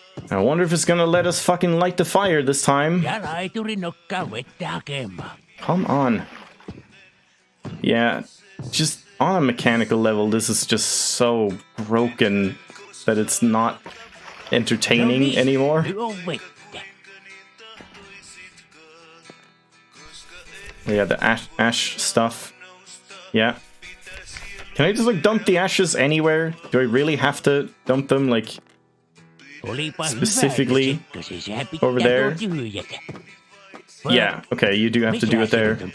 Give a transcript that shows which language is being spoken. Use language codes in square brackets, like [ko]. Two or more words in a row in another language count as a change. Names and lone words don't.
[en] I wonder if it's gonna let us fucking light the fire this time. [fi] Ja laituri nokkaa vettä hakemaan. [en] Come on. Yeah, just on a mechanical level, this is just so broken that it's not entertaining anymore. [fi] Nyt on vettä. [en] Yeah, the ash stuff. Yeah. Can I just like dump the ashes anywhere? Do I really have to dump them like specifically over there? Yeah, okay, you do have to do it there.